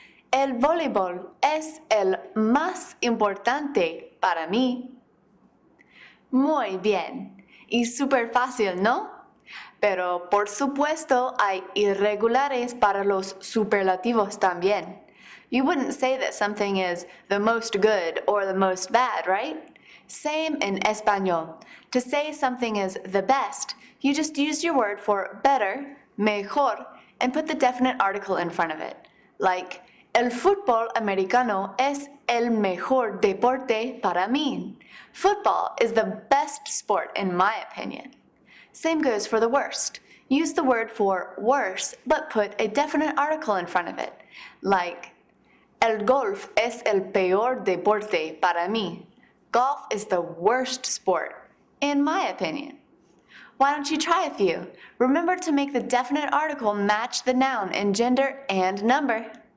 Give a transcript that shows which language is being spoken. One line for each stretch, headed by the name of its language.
Spanish: El voleibol es el más importante para mí. Muy bien. Y súper fácil, ¿no? Pero por supuesto hay irregulares para los superlativos también.
English: You wouldn't say that something is the most good or the most bad, right? Same in Español. To say something is the best, you just use your word for better, mejor, and put the definite article in front of it.
Spanish: Like, el fútbol americano es el mejor deporte para mí.
English: Football is the best sport in my opinion. Same goes for the worst. Use the word for worse, but put a definite article in front of it.
Spanish: Like, el golf es el peor deporte para mí.
English: Golf is the worst sport, in my opinion. Why don't you try a few? Remember to make the definite article match the noun in gender and number.